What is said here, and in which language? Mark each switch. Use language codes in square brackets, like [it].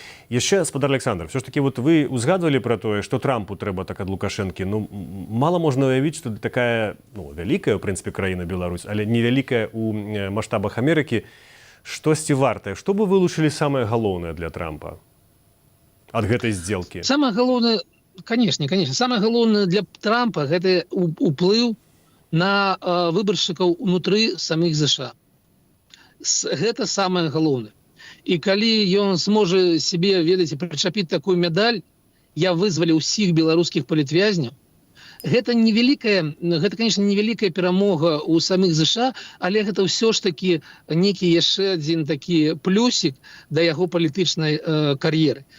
[be] Яшчэ, спадар Александр, все ж таки вы узгадвалі пра тое, што Трампу трэба так ад Лукашэнкі. Мала можна уявіць, што такая вялікая, у прынцыпе, краіна Беларусь, але невялікая ў маштабах Амерыкі, штосьці вартае. Што бы вылучылі самае галоўнае для Трампа ад гэтай здзелкі? [ru] Самое главное, конечно, самое главное для Трампа – это уплыв на выборщиков внутри самих США. Это самое главное. И когда он сможет себе, ведаете, причепить такую медаль, я вызволил всех белорусских политвязней, [be] гэта конечно невялікая перамога у самих США, але гэта ўсё ж таки некі яшчэ адзін такі плюсик да яго палітычнай кар'еры.